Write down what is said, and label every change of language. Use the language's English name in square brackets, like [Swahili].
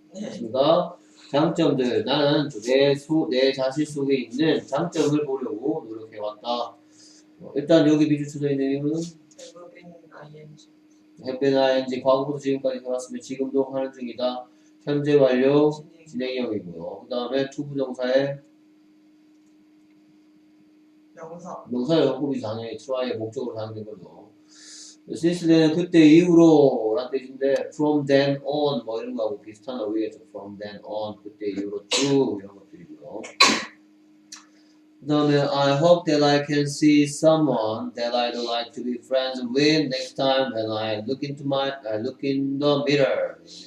[Korean] 네. 그렇습니까? 장점들 나는 내 자신 속에 있는 장점을 보려고 노력해왔다. 일단 여기 비주처져 있는 이유는 [English] have been ing. [Korean] have been ing 과거부터 지금까지 해왔으면 지금도 하는 중이다. 현재 완료 진행형이고요. 그 다음에 투부정사의 명사의 연급이 당연히 try의 목적으로 사용된 거죠. since는 그때 이후로 라는 뜻인데 from then on 뭐 이런 거하고 비슷한 어휘겠죠. [English] from then on [Korean] 그때 이후로 쭉 이런 것들이고요. 그 다음에 [English] I hope that I can see someone that I'd like to be friends with next time when I look in the mirror.